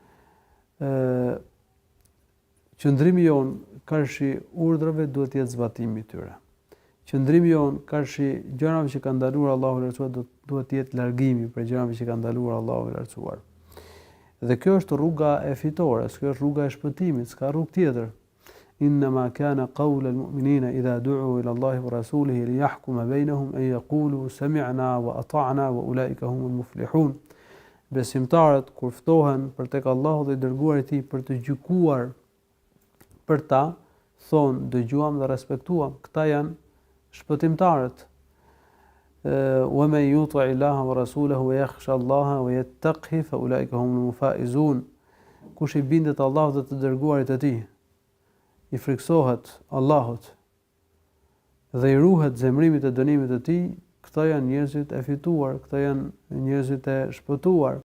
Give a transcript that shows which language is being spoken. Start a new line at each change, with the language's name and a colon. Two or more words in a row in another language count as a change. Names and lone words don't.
Albanian: Qëndrimi jon karshi urdhrave duhet të jetë zbatimi i tyre. Qëndrimi jon karshi gjërave që ka ndaluar Allahu i lartësuar duhet të jetë largimi për gjërave që ka ndaluar Allahu i lartësuar. Dhe kjo është rruga e fitores, kjo është rruga e shpëtimit, s'ka rrugë tjetër.
Arabic: إنما كان قول المؤمنين إذا دعوا إلى الله ورسوله ليحكم بينهم أن يقولوا سمعنا وأطعنا وأولئك هم المفلحون.
Albanian: Besimtarët kur ftohen për tek Allahu dhe i dërguari i tij për të gjykuar për ta, thonë dëgjuam dhe respektuam. Këta janë shpëtimtarët.
Arabic: ومن يطع الله ورسوله ويخش الله ويتقه فأولئك هم الفائزون.
Albanian: Kush i bindet Allahut dhe të dërguarit të tij, i friksohet Allahut dhe i ruhet zemrimit e dënimit të tij, këta janë njerëzit e fituar, këta janë njerëzit e shpëtuar.